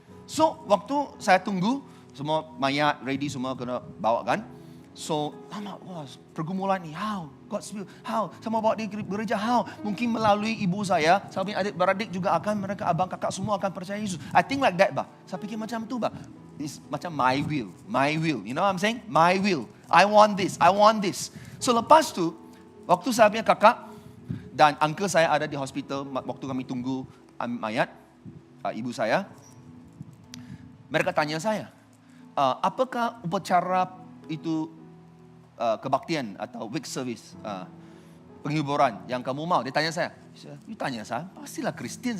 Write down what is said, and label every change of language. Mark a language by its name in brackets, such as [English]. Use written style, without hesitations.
[Malay] So, waktu saya tunggu, semua mayat ready, semua kena bawa kan. [English] So, [Malay] pergumulan ni, [English] how? God's will, how? [Malay] Sama bawa di gereja, how? Mungkin melalui ibu saya, sampai adik-beradik juga akan, mereka abang kakak semua akan percaya Yesus. [English] I think like that, [Malay] bah. Saya fikir macam tu, bah. [English] It's macam my will. You know what I'm saying? My will. I want this. [Malay] So lepas tu, Waktu saya punya kakak dan uncle saya ada di hospital waktu kami tunggu mayat ibu saya. Mereka tanya saya, apakah upacara itu kebaktian atau wake service, penghiburan yang kamu mau? Dia tanya saya, you tanya saya, pastilah Kristian.